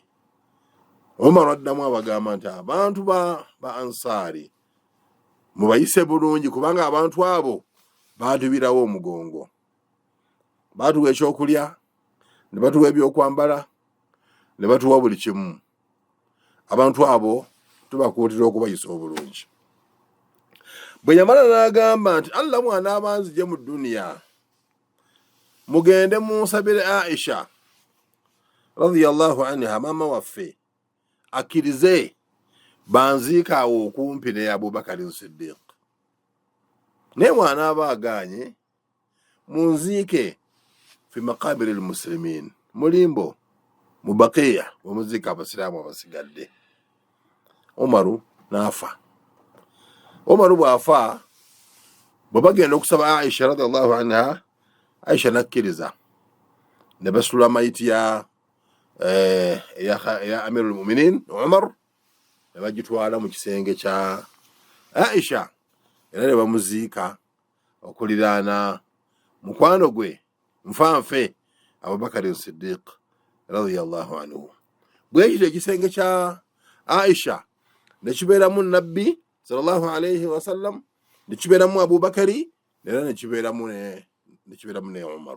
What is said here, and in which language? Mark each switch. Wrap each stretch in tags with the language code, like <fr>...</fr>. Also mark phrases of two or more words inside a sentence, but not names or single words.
<lg>Omar addamu abagamba nti abantu ba ansari mubayise bulungi, kubanga abantu abo baatubirawo omugongo, baatuwa ekyokulya, ne batuwa ebyokwambala, ne batuwa buli kimu. Abantu abo tubakuutira okubayisa obulungi. Bwe yamala n'agamba nti Allah mwanaaba nzije mu duniya, mugende munsabire Aisha</lg> <ar>رضي الله عنها,</ar> <lg>maama waffe, akkirize banziika awo okumpi ne Abubakar Siddiq. Naye mwanaaba aganye, munziike</lg> <ar>في مقابر المسلمين,</ar> <lg>mulimbo mu Baqiya omuziika abasiraamu abasigadde. Umaru n'afa. Umaru bw'afa, bwe bagenda okusaba Aisha</lg> <ar>رضي الله عنها,</ar> <lg>Aisha nakkiriza, ne basula mayiti ya</lg> <ar>أمير المؤمنين</ar> <lg>Umar, ne bagitwala mu kisenge kya Aisha, era ne bamuziika okuliraana mukwano gwe nfanfe Abubakar Siddiq</lg> <ar>رضي الله عنه.</ar> <lg>Bwekityo ekisenge kya Aisha ne kibeeramu Nabbi</lg> <ar>صلى الله عليه وسلم,</ar> <lg>ne kibeeramu Abubakari, era ne kibeeramu ne Umar.</lg>